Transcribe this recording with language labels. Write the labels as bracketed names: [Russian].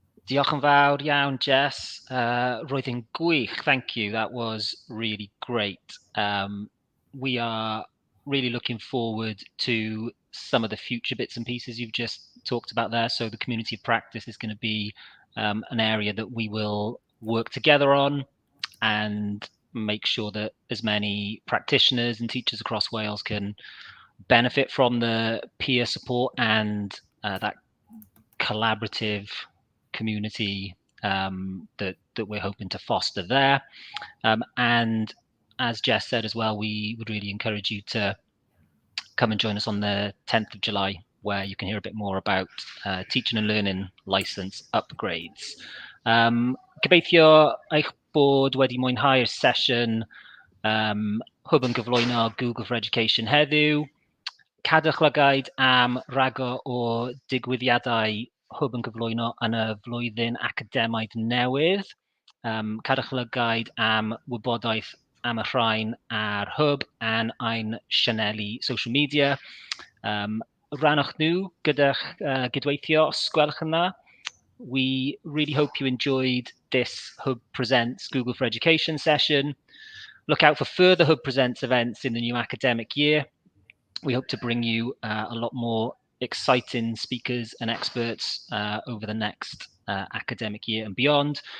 [Welsh] Diolch yn fawr iawn, Jess. Roedd yn gwych. [English] Thank you. That was really great. We are really looking forward to some of the future bits and pieces you've just talked about there. So the community of practice is going to be an area that we will work together on and make sure that as many practitioners and teachers across Wales can benefit from the peer support and that collaborative community that we're hoping to foster there. And as Jess said as well, we would really encourage you to come and join us on the 10th of July, where you can hear a bit more about teaching and learning licence upgrades. [Welsh] Gobeithio eich bod wedi mwynhau'r sesiwn Hub yn gyflwyno Google for Education heddiw. Cadwch lygaid am ragor o digwyddiadau Hub yn gyflwyno yn y flwyddyn academaidd newydd. Cadwch lygaid am wybodaeth am y rhain ar Hub and ein sianeli social media. Rannwch nhw gyda'ch gydweithio os gwelwch yn dda. [English] We really hope you enjoyed this Hub Presents Google for Education session. Look out for further Hub Presents events in the new academic year. We hope to bring you a lot more exciting speakers and experts over the next academic year and beyond.